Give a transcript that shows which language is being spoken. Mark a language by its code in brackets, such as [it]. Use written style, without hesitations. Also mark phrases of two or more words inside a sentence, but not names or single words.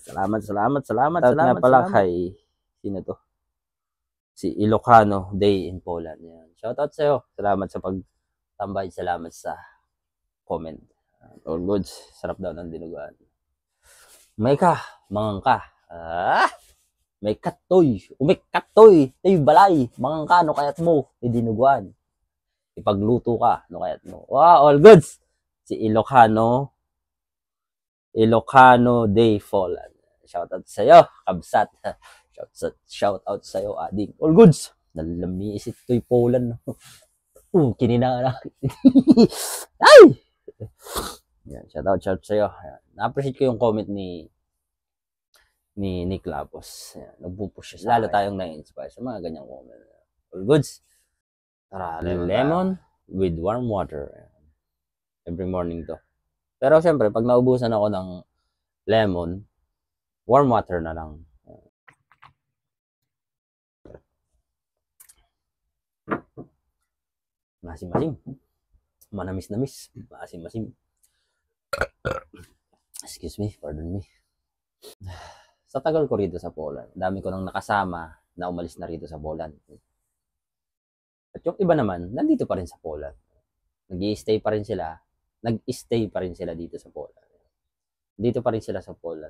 [tl] Salamat pala kay sino to? Si Ilocano Day in Poland. Yan. Shoutout sa iyo. Salamat sa pagtambay. Salamat sa comment. [en] All goods. [tl] Sarap daw ng dinuguan. [ilo] May ka. Mangang ka. May katoy. Umikatoy. Tayo balay. Mangang ka. No kayat mo. Dinuguan. Ipagluto ka. No kayat mo. [en] Wow. All goods. [tl] Si Ilocano Day Poland. Shoutout sa iyo. Kabsat. [en] Shout out [tl] sa iyo, ading. [en] All goods. [ilo] Nalamiis ito'y Poland. Kinina na. [tl] Ay! Yan, [en] shout out [tl] sa iyo. Na-appreciate ko yung comment ni Nick Lapos. Nagpupush siya. Lalo tayong na-inspire sa mga ganyang comment. [en] All goods. Tara, lemon with warm water. Every morning to. [tl] Pero syempre, pag naubusan ako ng lemon, [en] warm water [tl] na lang. Masim-masim. Manamis-namis. Masim-masim. [en] Excuse me, pardon me. [tl] Sa tagal ko rito sa Poland, dami ko nang nakasama na umalis na rito sa Poland. At yung iba naman, nandito pa rin sa Poland. Nag-i-stay pa rin sila. Nag-stay pa rin sila dito sa Poland. Dito pa rin sila sa Poland.